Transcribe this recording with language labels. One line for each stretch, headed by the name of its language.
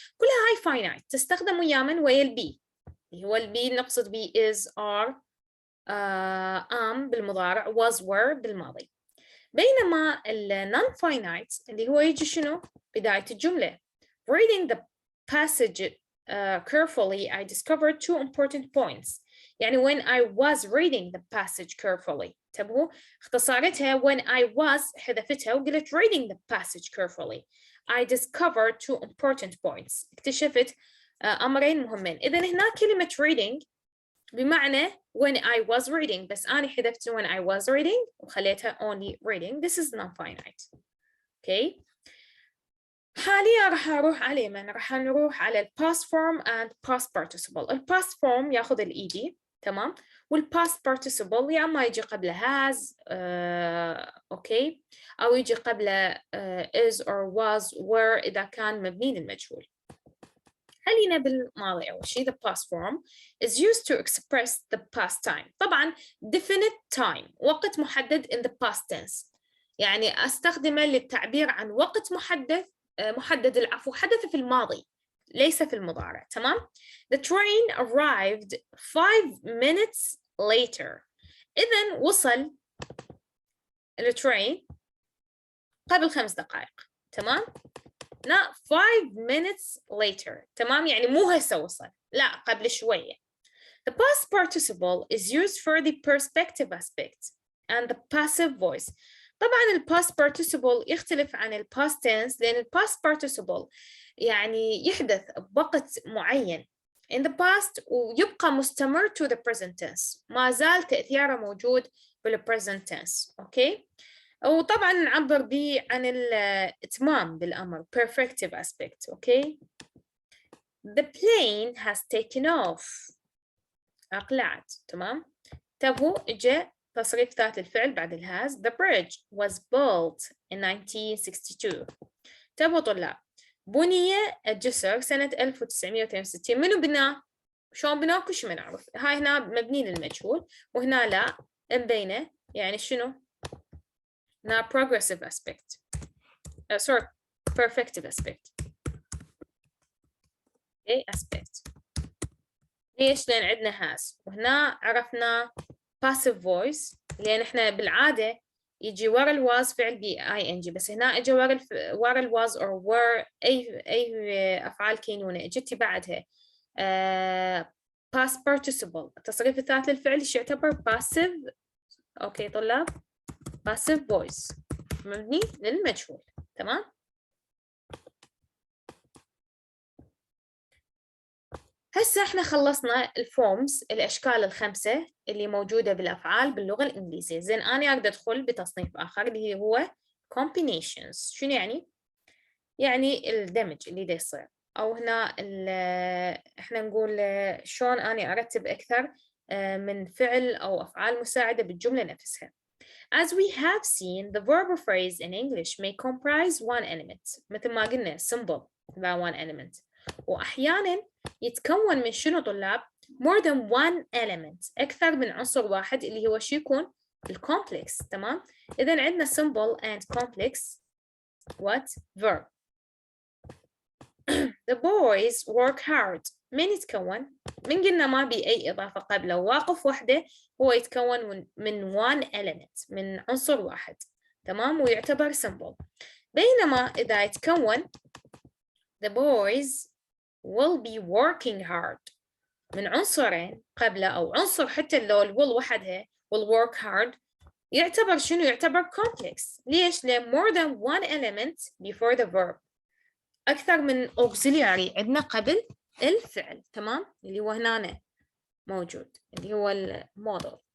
Arabic: كلها هاي finite تستخدم ويا ويا البي اللي هو البي نقصد بي is, are, am بالمضارع, was, were بالماضي. بينما ال non-finite اللي هو يجي شنو؟ بداية الجملة.
English: Reading the passage carefully, I discovered 2 important points. يعني when I was reading the passage carefully.
Arabic: انتبهوا اختصارتها
English: when I was
Arabic: حذفتها وقلت
English: reading the passage carefully. I discovered 2 important points.
Arabic: اكتشفت أمرين مهمين. إذا هنا كلمة reading بمعنى
English: when I was reading
Arabic: بس أنا حذفت when I was reading وخليتها only reading.
English: This is non-finite. Okay.
Arabic: حاليا راح أروح على من؟ راح نروح على ال past form and past participle. ال past form ياخذ ال ed تمام. وال past participle يا أما يجي قبله has أوكي أو يجي قبله is or was were إذا كان مبني للمجهول. خلينا بالماضي أول شيء.
English: The past form is used to express the past time.
Arabic: طبعا definite time وقت محدد in the past tense يعني أستخدمه للتعبير عن وقت محدد العفو حدث في الماضي ليس في المضارع. تمام.
English: The train arrived 5 minutes later.
Arabic: إذن وصل الترين قبل 5 دقائق.
English: تمام. not 5 minutes later.
Arabic: تمام يعني مو هسه وصل لا قبل شوية.
English: The past participle is used for the perspective aspect and the passive voice.
Arabic: طبعا ال past participle يختلف عن ال past tense لأن ال past participle يعني يحدث بوقت معين in the past ويبقى مستمر to the present tense. ما زال تأثيره موجود بال present tense. أوكي. وطبعا نعبر به عن الإتمام بالأمر perfective aspect.
English: Okay. The plane has taken off.
Arabic: أقلعت.
English: تمام.
Arabic: انتبهوا إجا تصريف ذات الفعل بعد الهاز.
English: The bridge was built in 1962.
Arabic: انتبهوا طلاب بني الجسر سنة 1962. منو بناه؟ شلون بناه؟ كل شيء ما نعرف. هاي هنا مبني للمجهول وهنا لا مبينة يعني شنو؟ هنا progressive aspect.
English: sorry perfective aspect. okay aspect.
Arabic: ليش؟ لأن عندنا has وهنا عرفنا passive voice لأن إحنا بالعادة يجي ورا الواز فعل بي ing بس هنا إجا ورا الواز or were أي أفعال كينونة إجتي بعدها past participle. التصريف الثالث للفعل يعتبر passive. أوكي طلاب passive voice مبني للمجهول. تمام. هسه احنا خلصنا الفورمز الاشكال ال5 اللي موجوده بالافعال باللغه الانجليزيه. زين انا اقدر ادخل بتصنيف اخر اللي هو combinations. شنو يعني؟ يعني الدمج اللي دا يصير او هنا احنا نقول شلون اني ارتب اكثر من فعل او افعال مساعده بالجمله نفسها.
English: As we have seen, the verb or phrase in English may comprise one element.
Arabic: مثل ما قلنا
English: simple about one element.
Arabic: وأحياناً يتكون من شنو طلاب؟ more than one element. أكثر من عنصر واحد اللي هو شو يكون؟ الcomplex. تمام؟ إذن عندنا
English: simple and complex what? verb. The boys work hard.
Arabic: من يتكون؟ من قلنا ما بي أي إضافة قبله واقف وحده هو يتكون من one element من عنصر واحد. تمام ويعتبر simple. بينما إذا يتكون
English: the boys will be working hard
Arabic: من عنصرين قبله أو عنصر حتى لو will وحدها
English: will work hard
Arabic: يعتبر شنو؟ يعتبر complex. ليش؟ لأن
English: more than one element before the verb.
Arabic: أكثر من auxiliary عندنا قبل الفعل. تمام اللي هو هنا موجود اللي هو الموديل.